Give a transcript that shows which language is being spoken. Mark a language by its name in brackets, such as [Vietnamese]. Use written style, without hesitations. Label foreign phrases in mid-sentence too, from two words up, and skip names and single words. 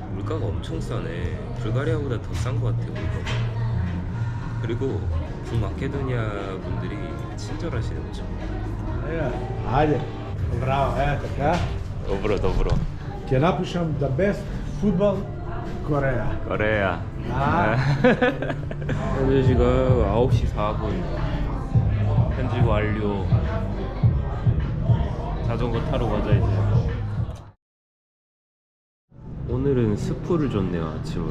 [Korean] 물가가 엄청 싸네. 불가리아보다 더 싼 것 같아요. 그리고 북마케도니아 분들이 친절하시네. 엄청. [Macedonian] Ajde, bravo, eto ka. [Korean] 더불어 더불어. [Macedonian] Ќе напишам [English] the best football [Macedonian] Korea. [Korean] 거래야. 아. 현재 지금 9시 4분. 편집 완료. 자전거 타러 가자 이제. 오늘은 스프를 줬네요. 아침으로.